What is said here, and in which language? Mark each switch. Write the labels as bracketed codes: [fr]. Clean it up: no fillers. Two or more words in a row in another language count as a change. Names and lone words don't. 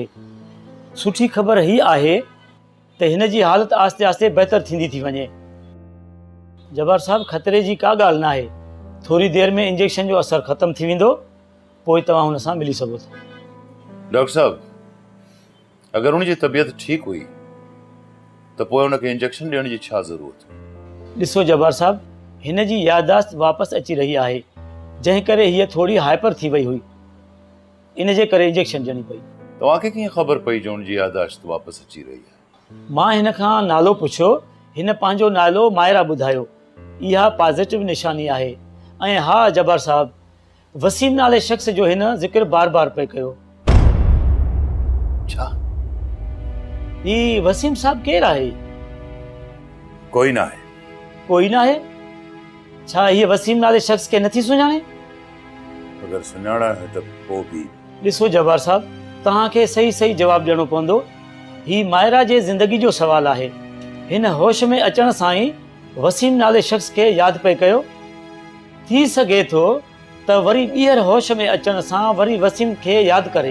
[sd] सुठी ख़बर ही आहे त हिन जी हालत आस्ते आस्ते बहितर थींदी थी वञे। जब्बार साहब, ख़तरे जी का ॻाल्हि न आहे। थोरी देरि में इंजेक्शन जो असरु ख़तमु थी वेंदो, पोइ तव्हां हुन सां मिली सघो था। [ur] डॉक्टर साहब, अगर उनकी तबीयत ठीक हुई तो पोइ उनके इंजेक्शन [sd] ॾियण जी छा ज़रूरत? ॾिसो जब्बार साहब, हिन जी याददाश्त वापसि अची रही आहे, जंहिं करे हीअ थोड़ी हाइपर थी वई हुई। इन जे करे इंजेक्शन ॾियणी पई। तव्हांखे कीअं ख़बर पई जो उनजी याददाश्त वापसि अची रही आहे? मां हिन खां नालो पुछियो, हिन पंहिंजो नालो मायरा ॿुधायो। इहा पॉज़िटिव निशानी आहे। ऐं हा जब्बार साहब, वसीम नाले शख़्स जो हिन ज़िक्र बार बार पे कयो। छा? ही वसीम साहब केरु आहे? कोई ना है। कोई ना आहे? छा हीअ वसीम नाले शख़्स खे नथी सुञाणे? अगर सुञाणा है तो पोइ बि। ॾिसो जब्बार साहब, तव्हांखे सही सही जवाबु ॾियणो पवंदो। ही मायरा जे ज़िंदगी जो सवाल आहे। हिन होश में अचण सां ई वसीम नाले शख़्स खे यादि पे कयो। थी सघे थो त वरी ॿीहर होश में अचण सां वरी वसीम खे यादि करे।